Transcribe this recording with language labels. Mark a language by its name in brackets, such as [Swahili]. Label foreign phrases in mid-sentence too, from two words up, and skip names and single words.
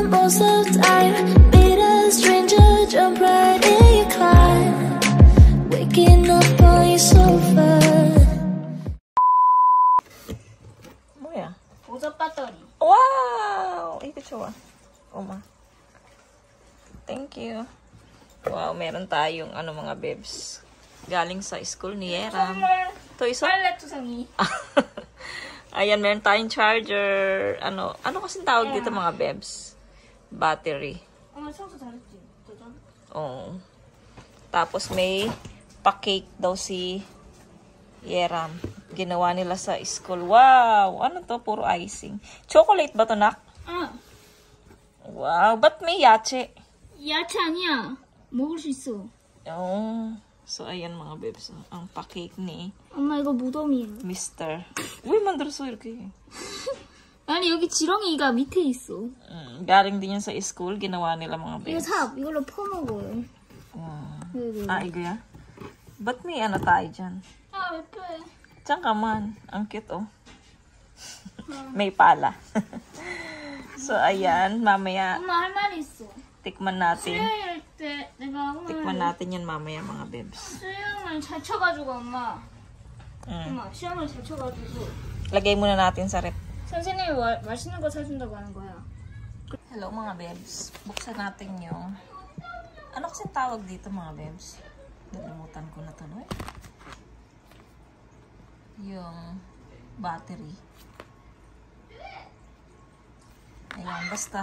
[English] most of time. Meet a stranger, jump right in your car. Waking up on your sofa. [Korean] 뭐야? 보조 배터리. [Filipino] Wow! Ito siya. [English] Oma. Thank you. [Filipino] Wow, meron tayong mga bebs. Galing sa school ni Yeram. Toy so? [Korean] 빨래 투성이. [Filipino] Ayan, meron tayong charger. Ano kasing tawag dito mga bebs? [English] Battery. [Korean] 청소 잘했지. 도전. [Filipino] Oo. Tapos may pa-cake daw si Yeram. Ginawa nila sa school. Wow! Ano to? Puro icing. Chocolate ba to, nak? Wow! Ba't may yache? [Korean] 야채 아니야. 먹을 수 있어. [Filipino] Oh. So, ayan mga bebs. Ang pa-cake ni [Korean] 엄마 이거 무덤이야. Mr. Uy, 만들었어 이렇게. 아니 여기 지렁이가 밑에 있어. [Filipino] Galing din yan sa school. Ginawa nila mga [Korean] 이거 [Filipino] bebs. [Korean] 삽 이걸로 퍼먹어요. [Filipino] Igoya? Ba't may tayo dyan? [Korean] 예뻐. [Filipino] Diyan ka man. Ang cute, oh. May pala. So, ayan. Mamaya, [Korean] 엄마 할 말이 있어. [Filipino] tikman natin. [Korean] 수영할 때 내가 [Filipino] Tikman natin yan mamaya, mga bebs. [Korean] 수영을 잘 쳐가지고 엄마. 엄마 수영을 잘 쳐가지고. [Filipino] Lagay muna natin sa rep. [Korean] 선생님이 맛있는 거 사준다고 하는 거야. [Filipino] Hello, mga bebs. Buksan natin yung... Ano kasing tawag dito, mga bebs? Nalimutan ko na tuloy. Yung battery. Ayan, basta.